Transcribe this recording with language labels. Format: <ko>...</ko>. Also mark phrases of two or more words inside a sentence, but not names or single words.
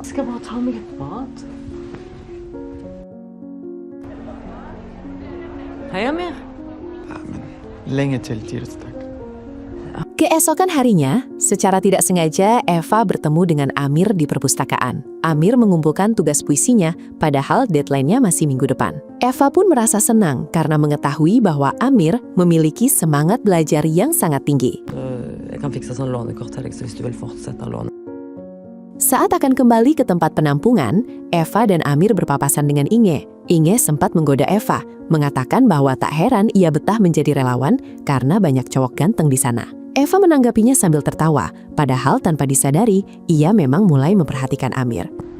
<no>Jeg skal bare ta meg et bad. Hei, Amir. Ja, men lenge til tirsdag.</no> <id>Keesokan harinya, secara tidak sengaja Eva bertemu dengan Amir di perpustakaan. Amir mengumpulkan tugas puisinya, padahal deadline-nya masih minggu depan. Eva pun merasa senang karena mengetahui bahwa Amir memiliki semangat belajar yang sangat tinggi.</id> <no>Jeg kan fikse sånn lånekort til deg, så hvis du vil fortsette å låne.</no> <id>Saat akan kembali ke tempat penampungan, Eva dan Amir berpapasan dengan Inge. Inge sempat menggoda Eva, mengatakan bahwa tak heran ia betah menjadi relawan karena banyak cowok ganteng di sana. Eva menanggapinya sambil tertawa, padahal tanpa disadari, ia memang mulai memperhatikan Amir.</id>